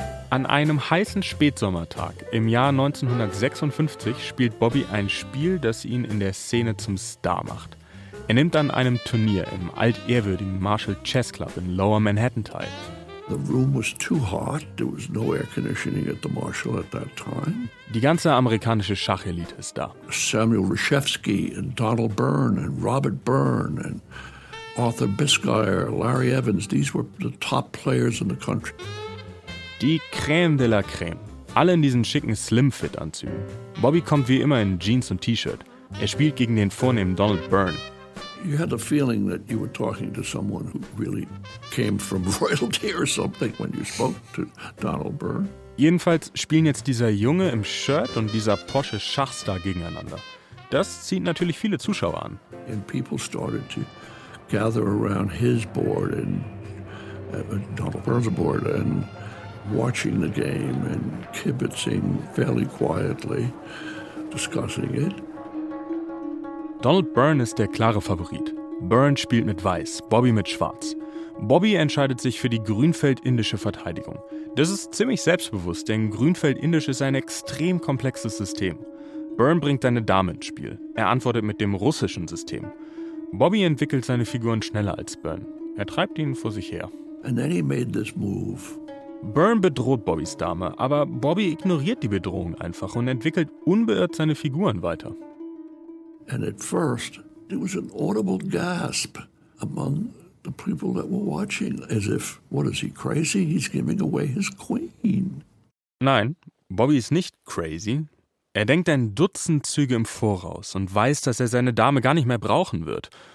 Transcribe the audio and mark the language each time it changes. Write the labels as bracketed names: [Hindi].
[German] An einem heißen Spätsommertag im Jahr 1956 spielt Bobby ein Spiel, das ihn in der Szene zum Star macht. Er nimmt an einem Turnier im altehrwürdigen Marshall Chess Club in Lower Manhattan teil. [English] The room was too hot. There was no air conditioning at the Marshall at that time. [German] Die ganze amerikanische Schachelite ist da. [English] Samuel Reshevsky and Donald Byrne and Robert Byrne and Arthur Bisguier, Larry Evans, these were the top players in the country. [German] Die Crème de la Crème. Alle in diesen schicken Slim-Fit-Anzügen. Bobby kommt wie immer in Jeans und T-Shirt. Er spielt gegen den vornehmen Donald Byrne. [English] You had the feeling that you were talking to someone who really came from royalty or something when you spoke to Donald Byrne. [German] Jedenfalls spielen jetzt dieser Junge im Shirt und dieser posche Schachstar gegeneinander. Das zieht natürlich viele Zuschauer an. [English] And people started to gather around his board and Donald Byrne's board and watching the game and kibitzing fairly quietly, discussing it. [German] Donald Byrne ist der klare Favorit. Byrne spielt mit Weiß, Bobby mit Schwarz. Bobby entscheidet sich für die Grünfeld-indische Verteidigung. Das ist ziemlich selbstbewusst, denn Grünfeld-indisch ist ein extrem komplexes System. Byrne bringt eine Dame ins Spiel. Er antwortet mit dem russischen System. Bobby entwickelt seine Figuren schneller als Byrne. Er treibt ihn vor sich her. [English] And then he made this move. [German] Byrne bedroht Bobbys Dame, aber Bobby ignoriert die Bedrohung einfach und entwickelt unbeirrt seine Figuren weiter. [English] And at first, there was an audible gasp among the people that were watching, as if, what is he crazy? He's giving away his queen. [German] Nein, Bobby ist nicht crazy. Er denkt ein Dutzend Züge im Voraus und weiß, dass er seine Dame gar nicht mehr brauchen wird.